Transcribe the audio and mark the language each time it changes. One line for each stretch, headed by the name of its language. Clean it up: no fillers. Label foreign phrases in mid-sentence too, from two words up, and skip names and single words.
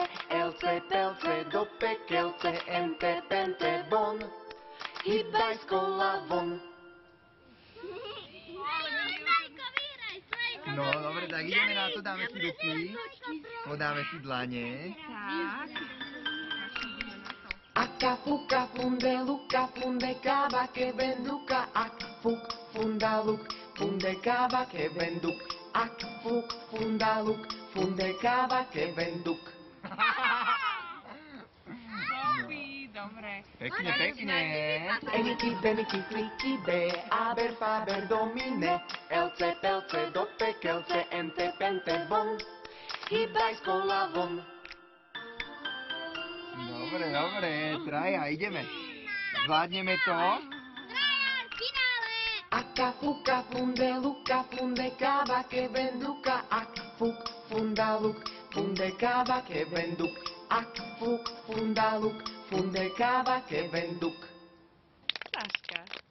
Slovak: Elce, pelce, do pekelce. Ente, pente, bon. Hýbaj z kola von. No, dobre, tak ideme na to, dáme si ruky. Podáme si dlane. Tak. Aka, fuka, funde, luka, funde, kava, kebenduka, ak, fuk, funda, luk, funde, kava, kebenduk, ak, fuk, funda, luk, funde, kava, kebenduk. Robí, dobre. Pekne, pekne. Eniky, beniky, kliky, B. Aber, faber, domine. Elce, pelce, do pekelce. Ente, pente, bon. Hýbaj z kola von. Dobre, traja, ideme. Zvládneme to. Aka, fuka, funde, luka, funde, kava, kebenduka, ak, fuk, funda, luk, funde, kava, kebenduk, ak, fuk, funda, luk, funde, kava, kebenduk. Saška.